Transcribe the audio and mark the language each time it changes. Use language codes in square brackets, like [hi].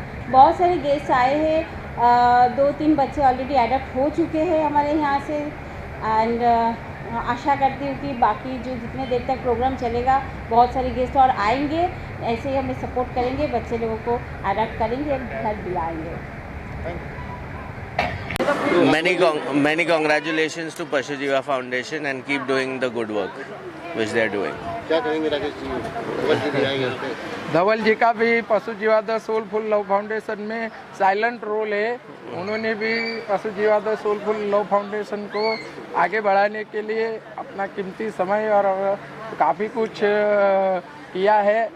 [hi] बहुत सारे गेस्ट आए हैं, 2-3 बच्चे ऑलरेडी एडप्ट हो चुके हैं हमारे यहाँ से एंड आशा करती हूँ कि बाकी जो जितने देर तक प्रोग्राम चलेगा बहुत सारे गेस्ट और आएंगे, ऐसे ही हमें सपोर्ट करेंगे, बच्चे लोगों को एडप्ट करेंगे, घर दिलाएंगे। [en] Many congratulations to Pashujiva Foundation and keep doing the good work which they are doing. [hi] क्या कहेंगे राकेश जी? धवल जी भी आएंगे यहाँ पे। धवल जी का भी पशुजीवा द सोलफुल लव फाउंडेशन में साइलेंट रोल है। उन्होंने भी पशुजीवा द सोलफुल लव फाउंडेशन को आगे बढ़ाने के लिए अपना कीमती समय और काफ़ी कुछ किया है।